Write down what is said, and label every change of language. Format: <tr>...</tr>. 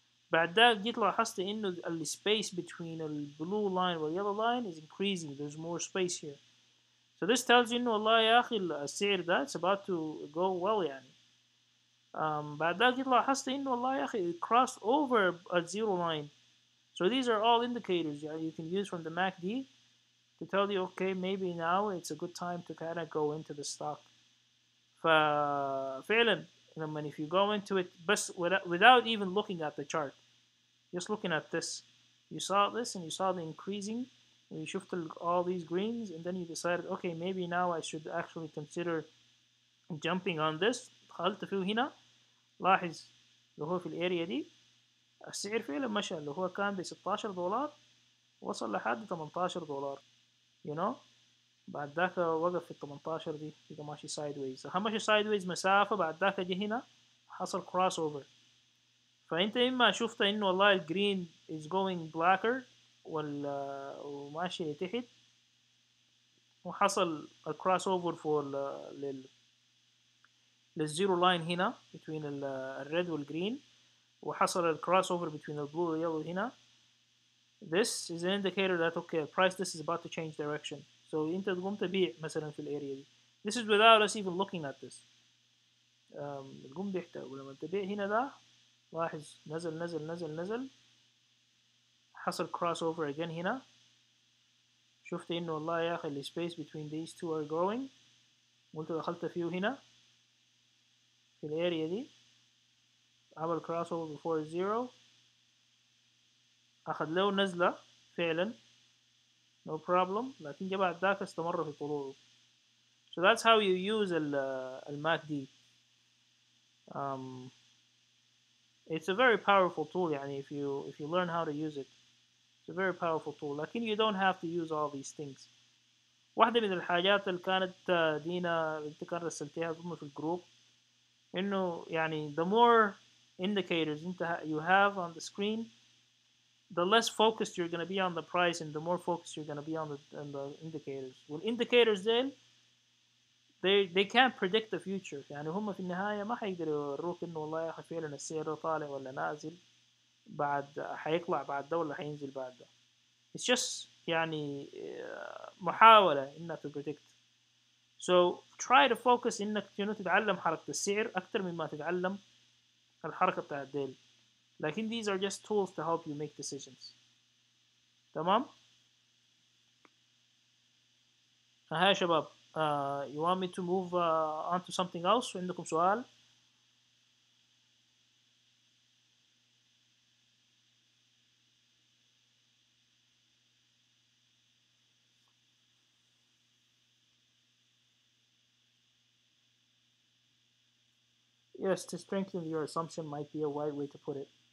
<ar>بعد ذاك جيت لاحظت انه</ar> <en>ال space between ال blue line وال yellow line is increasing, there's more space here. So this tells you</en> <ar>انه والله يا اخي السعر ده</ar> <en>it's about to go well يعني.</en> <ar>بعد ذاك جيت لاحظت انه والله يا اخي</ar> <en>it crossed over a zero line. So these are all indicators you can use from the MACD to tell you okay maybe now it's a good time to kind of go into the stock.</en> <ar>ففعلا لما</ar> <en>if you go into it بس without even looking at the chart, just looking at this, you saw this and you saw the increasing and you shifted all these greens and then you decided okay maybe now I should actually consider jumping on this.</en> <ar>دخلت فيه هنا، لاحظ اللي هو في الاريا دي السعر فعلا مشى، اللي هو كان ب $16 وصل لحد $18</ar> <en>you know.</en> <ar>بعد ذاك وقف في ال 18 دي بقى ماشي سايد ويز، ماشي سايد ويز مسافة، بعد ذاك جه هنا حصل كروس اوفر. فانت اما شفت انه والله الجرين</ar> <en>is going blacker</en> <ar>وماشي لتحت وحصل الكروس اوفر فور للزيرو لاين هنا between الريد والجرين، وحصل الكروس اوفر between البلو واليلو هنا.</ar> <en>This is an indicator that okay price this is about to change direction.</en> <ar>So انت تقوم تبيع مثلا في الاريا دي.</ar> <en>This is without us even looking at this.</en> <ar>تقوم بيحتاج، ولما تبيع هنا ده لاحظ نزل نزل نزل نزل، حصل cross over again هنا، شفت انه والله يا اخي ال space</ar> <en>between these two are growing،</en> <ar>قلت دخلت فيه هنا في الاريا دي، عمل cross over before zero، اخذ له نزلة فعلا</ar> <en>no problem،</en> <ar>لكن جا بعد ذاك استمر في طلوعه.</ar> <en>So that's how you use الماك um, it's a very powerful tool يعني if you learn how to use it it's a very powerful tool. لكن you don't have to use all these things.</en> <ar>واحدة من الحاجات اللي كانت دينا انت كان رسلتيها ضمن في الجروب</ar> <en>انه يعني the more indicators انت you have on the screen the less focused you're going to be on the price and the more focused you're going to be on the indicators.</en> <ar>والindicators ديل</ar> <en>they can't predict the future،</en> <ar>يعني هم في النهاية ما حيقدروا يوروك انه والله يا اخي فعلا السعر طالع ولا نازل، بعد حيطلع بعد ده ولا حينزل بعد ده.</ar> <en>It's just يعني محاولة انك to predict. So try to focus</en> <ar>انك تتعلم حركة السعر اكتر مما تتعلم الحركة بتاع الديل.</ar> <en>لكن these are just tools to help you make decisions.</en> <ar>تمام؟ ها يا شباب</ar> <en>you want me to move on to something else؟</en> <ar>عندكم سؤال؟</ar> <en>Yes, to strengthen your assumption might be a right way to put it.</en>